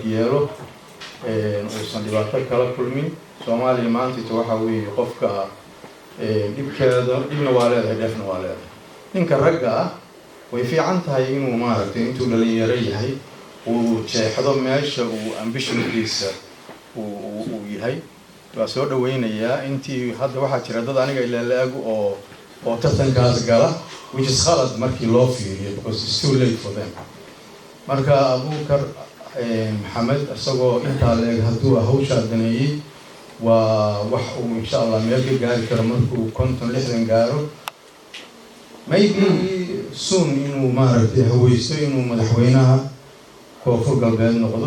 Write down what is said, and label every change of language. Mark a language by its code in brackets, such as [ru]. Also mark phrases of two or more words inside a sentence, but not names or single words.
[so] yeelo uusan dhibaato kala kulmin soomaaliya maantayta waxaa weeye qofka dhibna waa leedahay dheefna waa leedahay ninka ragga ah way fiican tahay inuu maaragtay intuu dhalinyaro yahay uu jeexdo meesha uu ambitionkiisa uu yahay waa soo dhaweynayaa intii hadda waxaa jira dad aniga ilaala-ag oo tartankaas gala [en] which is [so] khalad markii loo fiiriyo [en] because it's too late for them [so] marka abuukar maxamed isagoo intaa la-eg hadduu hawshaa daneeyey waa wax uu [ar] insha allah [so] meel ka gaari karo markuu 50-60 gaaro [en] maybe soon [so] inuu maaragtay haweysto inuu madaxweynaha koonfur galbeed noqdo